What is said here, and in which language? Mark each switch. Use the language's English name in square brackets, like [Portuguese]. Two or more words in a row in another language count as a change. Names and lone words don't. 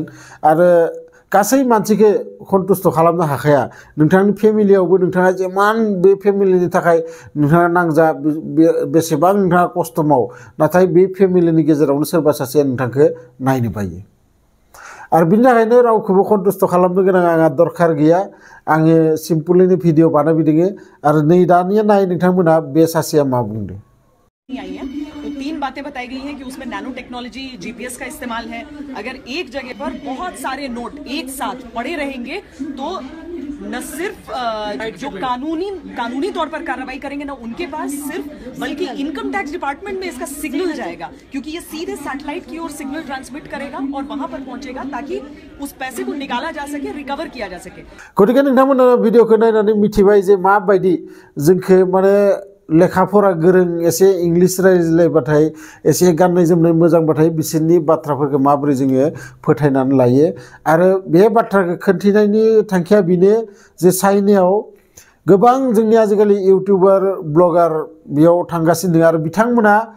[Bodo] आरो गासै मानसिखौ सन्तुष्ट खालामनो हाखाया नोंथांनि फेमिलियावबो नोंथाङा जेमान बे फेमिलिनि थाखाय नोंथाङा नांजा बेसेबां नोंथाङा खस्थ' माव नाथाय बे फेमिलिनि गेजेरावनो सोरबा सासेया नोंथांखौ नायनो बायो आरो बिनि थाखायनो रावखौबो सन्तुष्ट खालामनो गोनां आंहा दरखार गैया आङो सिम्पलैनो भिडिअ बानायबिदों आरो नै दानिया नाय नोंथांमोना बे सासेया मा बुंदों [Hindi] तो 3 बातें बताई गई हैं कि उसमें [English] nano technology GPS [Hindi] का इस्तेमाल है अगर एक जगह पर बहुत सारे नोट एक साथ पड़े रहेंगे तो न सिर्फ जो कानूनी तौर पर कार्रवाई करेंगे ना उनके पास सिर्फ बल्कि [English] income tax department [Hindi] में इसका सिग्नल जाएगा क्योंकि ये सीधे सैटेलाइट की ओर [English] signal transmit [Hindi] करेगा और वहां पर पहुंचेगा ताकि उस पैसे को निकाला जा सके रिकवर किया जा सके [Bodo] गतिके नोंथांमोना भिडिअखौ नायनानै मिथिबाय जे माबायदि जोंखौ माने लेखा फरा गोरों एसे इंलिश रायज्लायबाथाय एसे गाननाय जोमनाय मोजांबाथाय बिसोरनि बाथ्राफोरखौ माबोरै जोङो फोथायनानै लायो आरो बे बाथ्राखौ खोन्थिनायनि थांखिया बेनो जे चाइनायाव गोबां जोंनि आजिखालि [English] YouTuber blogger [Bodo] बेयाव थांगासिनो दङ आरो बिथांमोना